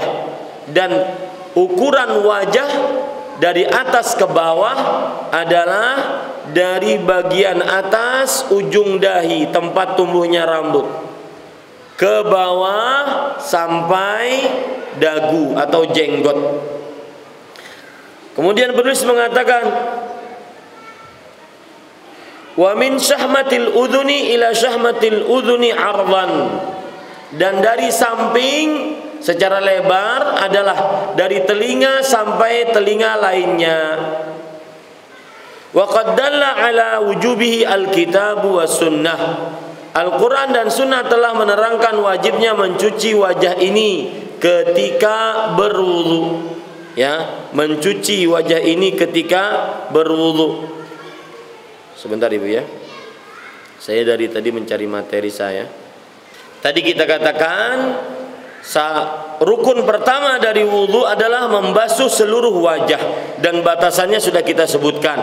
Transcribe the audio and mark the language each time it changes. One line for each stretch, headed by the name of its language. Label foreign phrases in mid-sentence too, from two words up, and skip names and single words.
Indonesian: Dan ukuran wajah dari atas ke bawah adalah dari bagian atas ujung dahi, tempat tumbuhnya rambut, ke bawah sampai dagu atau jenggot. Kemudian penulis mengatakan
Arabic: ومن شحمة الأذن إلى شحمة الأذن عرضا,
Indonesian: dan dari samping secara lebar adalah dari telinga sampai telinga lainnya.
Arabic: وقد دل على وجوبه الكتاب والسنة,
Indonesian: Al-Quran dan Sunnah telah menerangkan wajibnya mencuci wajah ini ketika berwudu. Ya, mencuci wajah ini ketika berwudu. Sebentar Ibu ya. Saya dari tadi mencari materi saya. Tadi kita katakan rukun pertama dari wudu adalah membasuh seluruh wajah, dan batasannya sudah kita sebutkan.